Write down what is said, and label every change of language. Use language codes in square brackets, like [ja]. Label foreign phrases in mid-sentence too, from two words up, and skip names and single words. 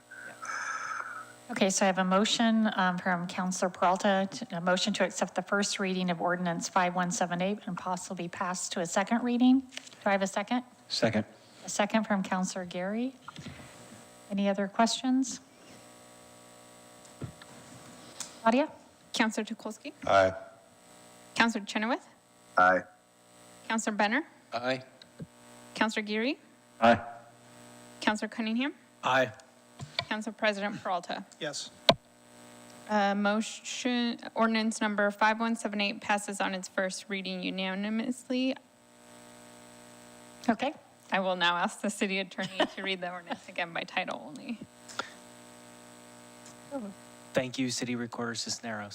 [en] Okay, so I have a motion from Councilor Peralta, a motion to accept the first reading of ordinance 5178 and possibly pass to a second reading. Do I have a second? Second. A second from Councilor Gary. Any other questions? Claudia? Councilor Tukolsky? Aye. Councilor Chenoweth? Aye. Councilor Benner? Aye. Councilor Geary? Aye. Councilor Cunningham? Aye. Council President Peralta? Yes. Ordinance number 5178 passes on its first reading unanimously. Okay. I will now ask the city attorney to read the ordinance again by title only. Thank you, City Recorder Cisneros.